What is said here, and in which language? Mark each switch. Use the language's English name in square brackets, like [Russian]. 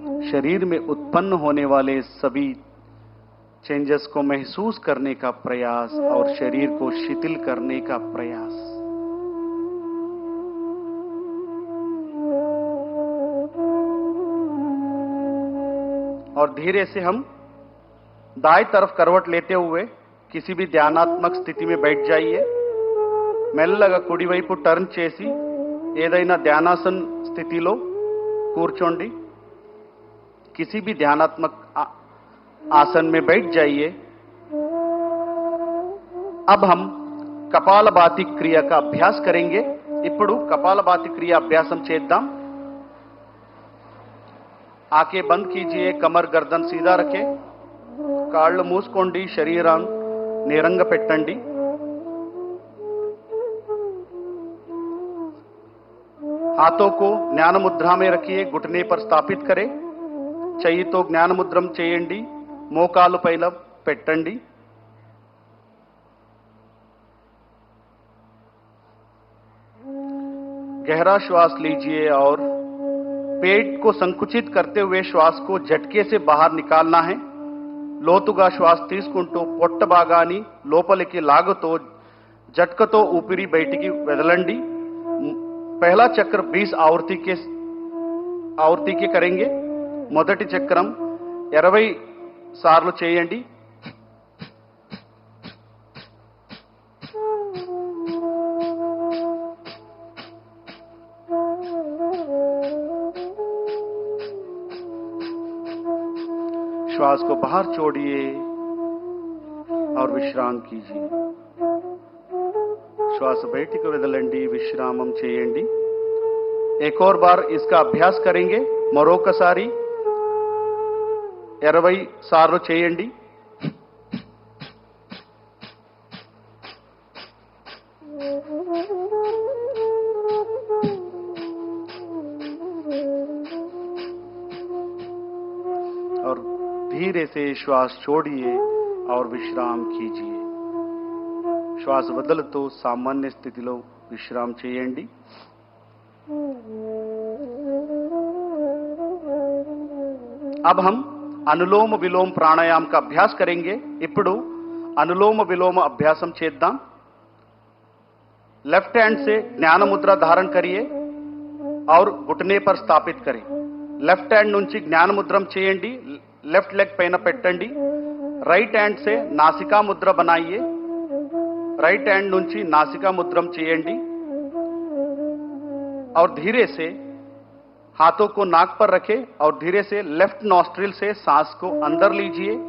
[Hindi] शरीर में उत्पन्न होने वाले सभी चेंजेस को महसूस करने का प्रयास और शरीर को शिथिल करने का प्रयास. और धीरे से हम दाएं तरफ करवट लेते हुए किसी भी ध्यानात्मक स्थिति में बैठ जाइए. [Telugu] మెల్లగా కుడివైపు టర్న్ చేసి ఏదైనా ధ్యానాసన స్థితిలో కూర్చోండి. [Hindi] किसी भी ध्यानात्मक आसन में बैठ जाइए. अब हम कपालभाति क्रिया का अभ्यास करेंगे. [Telugu] ఇప్పుడు कपालभाति क्रिया अभ्यासम చేద్దాం. [Hindi] आंखें बंद कीजिए. कमर गर्दन सीधा रखें. [Telugu] కాళ్ళు మూసుకోండి. శరీరాన్ని నేరంగా పెట్టండి. [Hindi] हाथों को ज्ञान मुद्रा में रखिए. घुटने पर स्थापित करें. [Telugu] చెయ్యితో జ్ఞాన ముద్రం చేయండి. మోకాలు పైన పెట్టండి. [Hindi] गहरा श्वास लीजिए और पेट को संकुचित करते हुए श्वास को झटके से बाहर निकालना है. [Telugu] లోతుగా శ్వాస తీసుకుంటూ పొట్ట భాగాన్ని లోపలికి లాగుతూ झटकతో ఊపిరి బయటికి వదలండి. [Hindi] पहला चक्र 20 आवर्ती के करेंगे. [Telugu] మొదటి చక్రం 20 సార్లు చేయండి. [Hindi] श्वास को बाहर छोड़िए और विश्राम कीजिए. [Telugu] श्वास బయటికి వదలండి. విశ్రామం చేయండి. [Hindi] एक और बार इसका अभ्यास करेंगे. [Telugu] మరొకసారి 20 సార్లు చేయండి. [Hindi] धीरे से श्वास छोड़िए और विश्राम कीजिए. [Telugu] శ్వాస వదులుతూ సామాన్య స్థితిలో విశ్రామం చేయండి. [Hindi] अब हम अनुलोम विलोम प्राणायाम का अभ्यास करेंगे. [Telugu] ఇప్పుడు अनुलोम विलोम अभ्यासम చేద్దాం. [Hindi] लेफ्ट हैंड से ज्ञान मुद्रा धारण करिए और घुटने पर स्थापित करें. [Telugu] लेफ्ट हैंड నుంచి జ్ఞాన ముద్రం చేయండి. लेफ्ट लेग పైన పెట్టండి. [Hindi] राइट हैंड से नासिका मुद्रा बनाइए. [Telugu] राइट हैंड నుంచి नासिका मुद्रम చేయండి [Hindi] और धीरे से हाथों को नाक पर रखें और धीरे से लेफ्ट नॉस्ट्रिल से सांस को अंदर लीजिए.